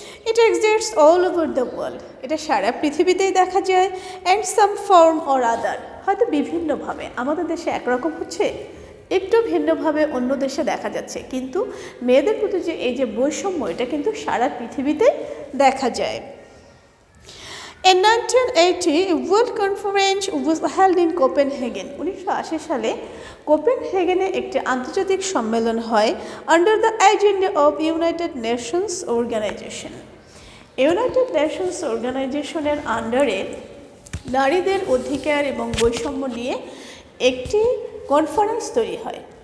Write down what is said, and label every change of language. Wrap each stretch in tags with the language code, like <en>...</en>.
<en>এটা exists all over the world,</en> <bn>এটা সারা পৃথিবীতেই দেখা যায়।</bn> <en>and some form or other,</en> <bn>হয়তো বিভিন্নভাবে, আমাদের দেশে একরকম হচ্ছে, একটু ভিন্নভাবে অন্য দেশে দেখা যাচ্ছে, কিন্তু মেয়েদের প্রতি যে এই যে বৈষম্য, এটা কিন্তু সারা পৃথিবীতে দেখা যায়।</bn> <en>In 1980, a World Conference was held in Copenhagen.</en> <bn>1980 সালে কোপেনহেগেনে একটি আন্তর্জাতিক সম্মেলন হয়</bn> <en>Under the agenda of United Nations organisation.</en> <bn>United Nations অর্গানাইজেশনের আন্ডারে নারীদের অধিকার এবং বৈষম্য নিয়ে একটি কনফারেন্স তৈরি হয়।</bn>